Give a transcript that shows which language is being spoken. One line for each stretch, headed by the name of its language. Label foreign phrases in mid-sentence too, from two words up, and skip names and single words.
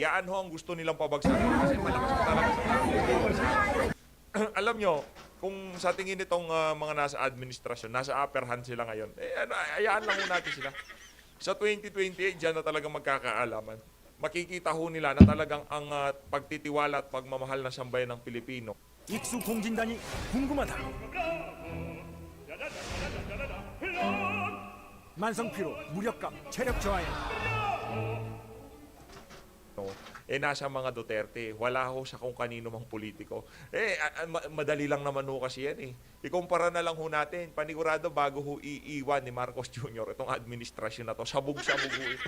Filipino: Yan ho ang gusto nilang pabagsakin kasi malakas pa talaga sa tao. Alam nyo, kung sa tingin nitong mga nasa administrasyon, nasa
English: upper hand
Filipino: sila ngayon, ayaan lang ho natin sila. Sa 2028, dyan na talagang magkakaalaman. Makikita ho nila na talagang ang pagtitiwala at pagmamahal ng sambayan ng Pilipino.
Korean: 익수 공진단이 궁금하다. 만성피로, 무력감, 체력 저하에
Filipino: Nasa mga Duterte. Wala ho sa kung kanino mang politiko. Madali lang naman ho kasi yan eh. Ikumpara na lang ho natin. Panigurado bago ho iiwan ni Marcos Jr. itong administrasyon na to. Sabog-sabog ho ito.